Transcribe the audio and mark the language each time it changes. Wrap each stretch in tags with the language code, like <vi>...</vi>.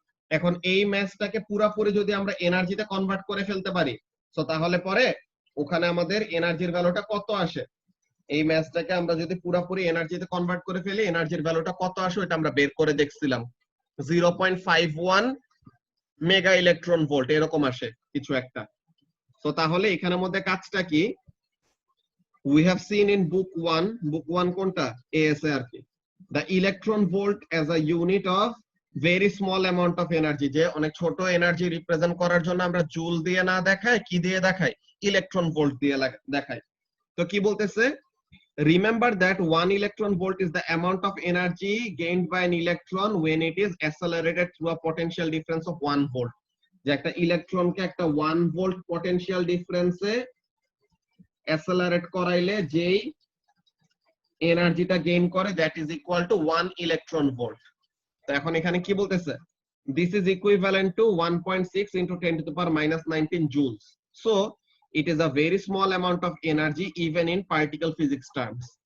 <bn>এখন এই ম্যাসটাকে পুরোপুরি যদি আমরা এনার্জিতে কনভার্ট করে ফেলতে পারি, তো তাহলে পরে ওখানে আমাদের এনার্জির ভ্যালুটা কত আসে, এই ম্যাসটাকে আমরা যদি পুরোপুরি এনার্জিতে কনভার্ট করে ফেলি এনার্জির ভ্যালুটা কত আসে এটা আমরা বের করে দেখছিলাম, 0.51 মেগা ইলেকট্রন ভোল্ট এরকম আসে কিছু একটা। তো তাহলে এখানের মধ্যে কাজটা কি,</bn> <en>we have seen in book 1 কোনটা, ASARP, the electron volt as a unit of very small amount of energy।</en> <bn>যে অনেক ছোট এনার্জি রিপ্রেজেন্ট করার জন্য আমরা জুল দিয়ে না দেখাই, কি দিয়ে দেখাই, ইলেকট্রন ভোল্ট দিয়ে দেখাই। তো কি বলতেছে,</bn> <en>remember that 1 electron volt is the amount of energy gained by an electron when it is accelerated through a potential difference of 1 volt।</en> <bn>যে একটা ইলেকট্রনকে একটা 1 ভোল্ট পটেনশিয়াল ডিফারেন্সে অ্যাসেলারেট করাইলে যেই এনার্জিটা গেইন করে</bn> <en>That is equal to 1 electron volt.</en> <bn>তো এখন এখানে কি বলতেছে,</bn> <en>this is equivalent to 1.6 into 10 to the power minus 19 joules. So it is a very small amount of energy even in particle physics terms।</en>